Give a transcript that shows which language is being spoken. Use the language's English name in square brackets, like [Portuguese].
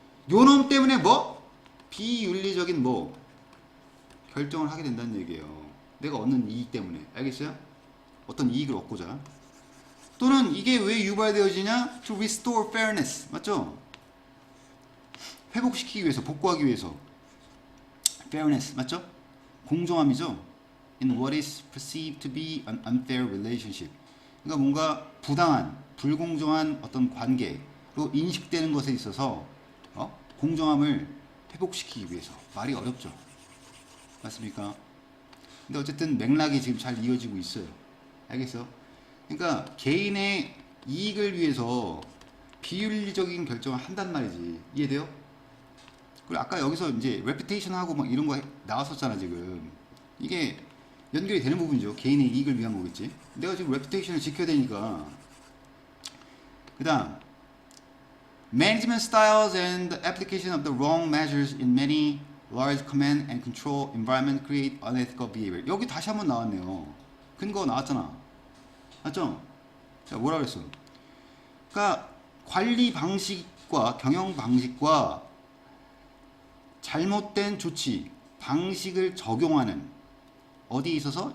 [Korean] 요놈 때문에 뭐? 비윤리적인 뭐? 결정을 하게 된다는 얘기예요. 내가 얻는 이익 때문에. 알겠어요? 어떤 이익을 얻고자. 또는 이게 왜 유발되어지냐? [English] To restore fairness. [Korean] 맞죠? 회복시키기 위해서, 복구하기 위해서. fairness. 맞죠? 공정함이죠? [English] In what is perceived to be an unfair relationship. [Korean] 그러니까 뭔가 부당한, 불공정한 어떤 관계로 인식되는 것에 있어서 공정함을 회복시키기 위해서. 말이 어렵죠? 맞습니까? 근데 어쨌든 맥락이 지금 잘 이어지고 있어요. 알겠어? 그러니까 개인의 이익을 위해서 비윤리적인 결정을 한단 말이지. 이해돼요? 그리고 아까 여기서 이제 레퓨테이션하고 막 이런 거 나왔었잖아 지금. 이게 연결이 되는 부분이죠. 개인의 이익을 위한 거겠지. 내가 지금 레퓨테이션을 지켜야 되니까. 그 다음 [English] Management styles and the application of the wrong measures in many large command and control environment create unethical behavior. [Korean] 여기 다시 한번 나왔네요. 근거 나왔잖아. 맞죠? 자, 뭐라 그랬어? 그러니까 관리 방식과 경영 방식과 잘못된 조치, 방식을 적용하는 어디에 있어서?